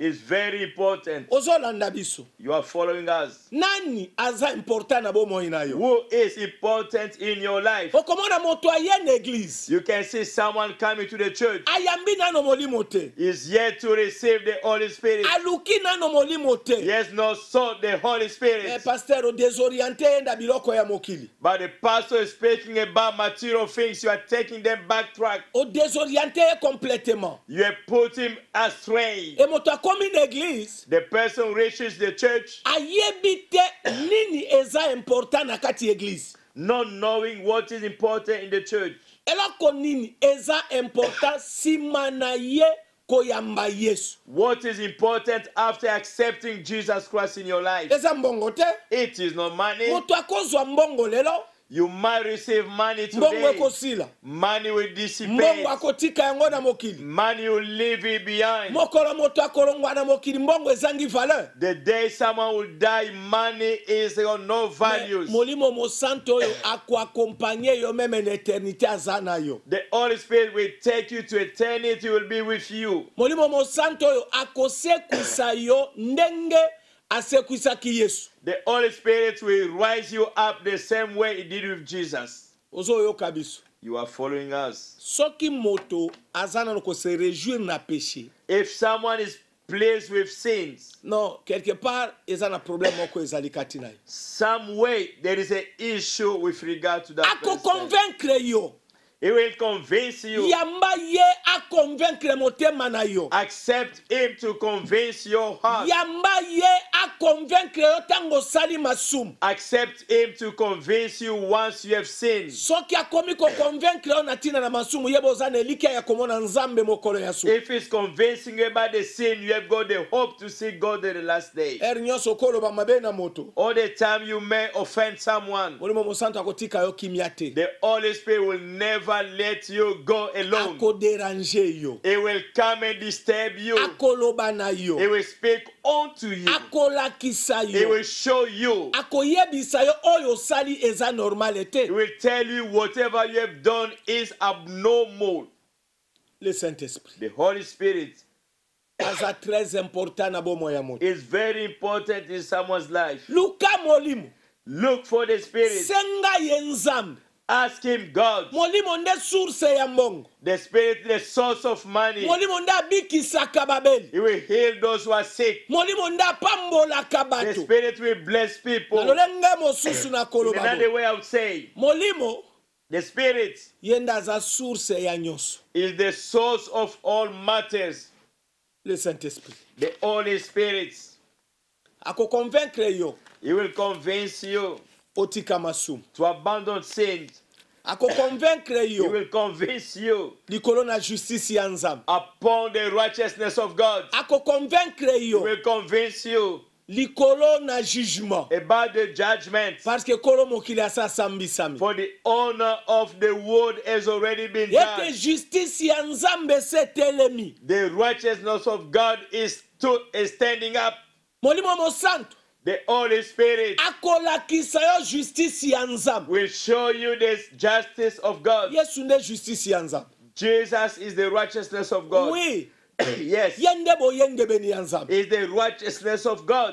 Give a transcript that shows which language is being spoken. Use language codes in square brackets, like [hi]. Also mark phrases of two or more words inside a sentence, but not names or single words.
[en] is very important. [ln] Ozolanda biso. [en] You are following us. [ln] Nani aza important na bomoi na yo? [en] Who is important in your life? [ln] Okomona moto aye na église. [en] You can see someone coming to the church. [ln] Ayambi nano molimo te. [en] Is yet to receive the Holy Spirit. [ln] Aluki nano molimo te. [en] He has not sought the Holy Spirit. [ln] Pasteur o désorienté enda biloko ya mokili. [en] But the pastor is speaking about material things. You are taking them backtrack. [fr] O désorienté complètement. [en] You have put him astray. [ln] E moto akomi na église. [en] The person reaches the church [ln] Ayebi te nini eza important na kati église. [en] not knowing what is important in the church. [ln] Eloko nini eza important sima na ye koyamba Yesu. [en] What is important after accepting Jesus Christ in your life? [ln] Eza mbongo te. [en] It is not money. [ln] Moto akozwa mbongo lelo. [en] You might receive money [ln] Mbongo [en] today. [ln] ekosila. [en] Money will dissipate. [ln] Mbongo akotika yango na mokili. [en] Money will leave it behind. [ln] Mokolo moto akolongwa na mokili mbongo ezangi valeur. [en] The day someone will die, money is of no values. [ln] Molimo mosanto oyo akuakompanye yo meme na eternité aza na yo. [en] The Holy Spirit will take you to eternity, will be with you. [ln] Molimo mosanto oyo akosekwisa yo ndenge asekwisaki Yesu. [en] The Holy Spirit will rise you up the same way he did with Jesus. [ln] Ozoyoka biso. [en] You are following us. [ln] Soki moto aza nano ko [fr] se réjouir [ln] na péché. [en] If someone is pleased with sins, [fr] Non, quelque part [ln] eza na problème moko ezali kati na ye. [en] some way there is an issue with regard to that [ln] Ako [en] person. [ln] convaincre yo. [en] He will convince you. [ln] Yamba ye a convaincre motema na yo. [en] Accept him to convince your heart. [ln] Yamba ye a convaincre yo tango sali masumu. [en] Accept him to convince you once you have sinned. [ln] Soki akomi ko convaincre yo na tina na masumu yebo za na elika ya komona nzambe mokolo ya su. [en] If he's convincing you about the sin, you have got the hope to see God in the last day. [ln] Nyonso koloba mabe na moto. [en] All the time you may offend someone, [ln] Molimo mosanto akotika yo kimia te. [en] the Holy Spirit will never let you go alone. [ln] Ako déranger yo. [en] He will come and disturb you. [ln] Akoloba na yo. [en] He will speak unto you. [ln] Akolakisa [en] He [ln] yo. [en] will show you. [ln] Akoyebisa yo oyo sali eza normale te. [en] He will tell you whatever you have done is abnormal. [fr] Le Saint-Esprit [en] The Holy Spirit [ln] aza [fr] très important [ln] na bomo ya moto. [en] is very important in someone's life. [ln] Luka molimo. [en] Look for the Spirit. [ln] Senga ye nzambe. [en] Ask him, God. [ln] molimo nde source ya mbongo, [en] The Spirit, the source of money. [ln] molimo nde abikisaka babeli, [en] He will heal those who are sick. [ln] molimo nde apambolaka [en] The [ln] bato. [en] Spirit will bless people. [ln] nalolenge mosusu na [en] In [ln] koloba [en] another [ln] boye. [en] way, I would say, [ln] molimo [en] the Spirit [ln] ye nde aza source ya nyonso, [en] is the source of all matters. [fr] le Saint-Esprit [en] The Holy Spirit. [ln] akoconvaincre yo [en] He will convince you [ln] otika masumu, [en] to abandon sins. [ln] akoconvaincre [en] He [ln] yo [en] will convince you [ln] likolo na justice ya nzambe, [en] upon the righteousness of God. [ln] akoconvaincre [en] He [ln] yo [en] will convince you [ln] likolo na jugement, [en] about the judgment. [fr] parce que [ln] kolo mokili asasambisami, [en] For the honor of the world has already been [ln] ete [en] done. [ln] justice ya nzambe setelemi, [en] The righteousness of God is standing up. [ln] molimo mosantu [en] The Holy Spirit [ln] akolakisa yo justice ya nzambe. [en] will show you the justice of God. [ln] Yesu nde justice ya nzambe, [en] Jesus is the righteousness of God. [ln] oui, [en] Yes, [ln] ye nde boyengebeni ya nzambe, is the righteousness of God.